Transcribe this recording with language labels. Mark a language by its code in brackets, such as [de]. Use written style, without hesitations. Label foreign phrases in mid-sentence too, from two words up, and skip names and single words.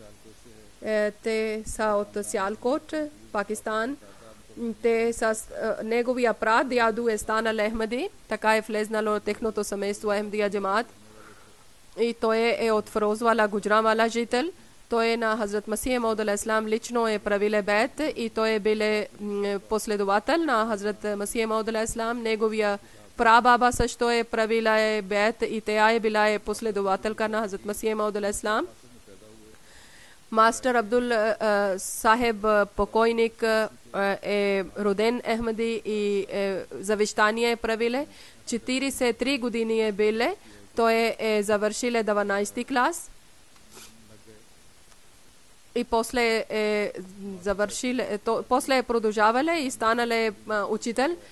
[bg] Те са от Сиалкот, Пакистан. Те са неговия прадядо е станал Ахмеди, така е влезнало техното семейство Ахмедия джамаат. И той е от Фирозвала, Гуджранвала жител. Той е на Хазрат Масих Мауд [ar] عليه السلام, [bg] лично е правил бейт и той е бил последовател на Хазрат Масих Мауд [ar] عليه السلام. [bg] Неговия прабаба също е правила бейт и тя е била последователка на Хазрат Масих Мауд [ar] عليه السلام. [bg] Мастер Абдул Сахеб покойник е роден Ахмеди и завещание е правиле. 43 години е биле. Той е завършил 12 клас. И после е завършил, после е продължавал и станал учител.